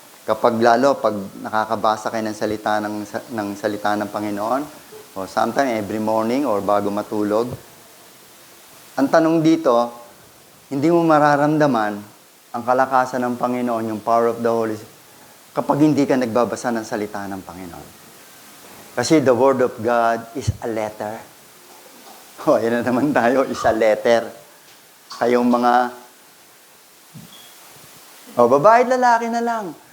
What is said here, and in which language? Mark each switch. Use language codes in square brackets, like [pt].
[tl] Pag nakakabasa kayo ng salita ng Panginoon, o [en] sometimes every morning or [tl] bago matulog, ang tanong dito, hindi mo mararamdaman ang kalakasan ng Panginoon, yung [en] power of the Holy Spirit, [tl] kapag hindi ka nagbabasa ng salita ng Panginoon. [en] Kasi the Word of God is a letter. [tl] Yan na naman tayo, [en] is a letter. [tl] Kayong mga babae at lalaki na lang.